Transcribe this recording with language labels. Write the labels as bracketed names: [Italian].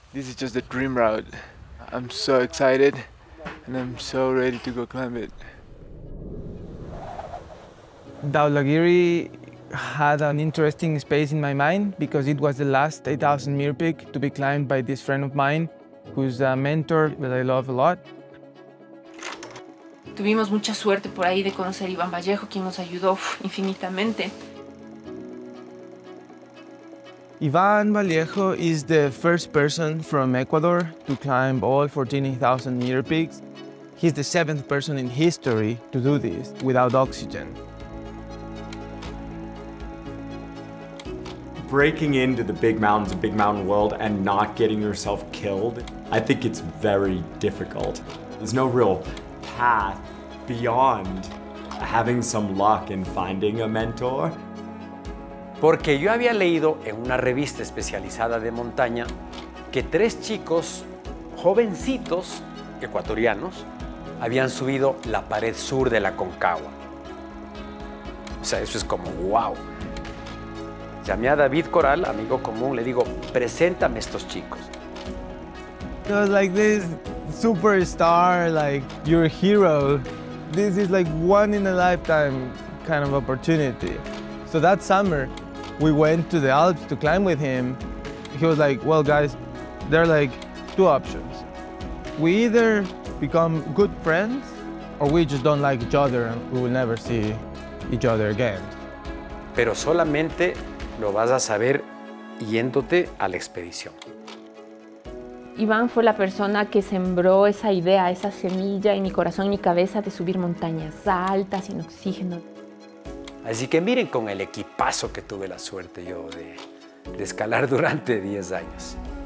[English] This is just a dream route. I'm so excited and I'm so ready to go climb it. Dhaulagiri had an interesting space in my mind because it was the last 8,000 meter peak to be climbed by this friend of mine, who's a mentor that I love a lot. [Spanish] Tuvimos mucha suerte por ahí de conocer a Iván Vallejo, quien nos ayudó infinitamente. [English] Iván Vallejo is the first person from Ecuador to climb all 14,000 meter peaks. He's the 7th person in history to do this without oxygen. Breaking into the big mountains, big mountain world, and not getting yourself killed, I think it's very difficult. There's no real path beyond having some luck and finding a mentor. [Spanish] Porque yo había leído en una revista especializada de montaña que 3 chicos jovencitos ecuatorianos habían subido la pared sur de la Concagua. O sea, eso es como wow. Llamé a David Coral, amigo común, le digo, preséntame estos chicos. [English] It was like this superstar, like your hero. This is like one in a lifetime kind of opportunity. So that summer, we went to the Alps to climb with him. He was like, well guys, there are like 2 options. We either become good friends or we just don't like each other and we will never see each other again. [Spanish] Pero solamente lo vas a saber yéndote a la expedición. Iván fue la persona que sembró esa idea, esa semilla en mi corazón y mi cabeza de subir montañas altas, sin oxígeno. Así que miren con el equipazo que tuve la suerte yo de escalar durante 10 años.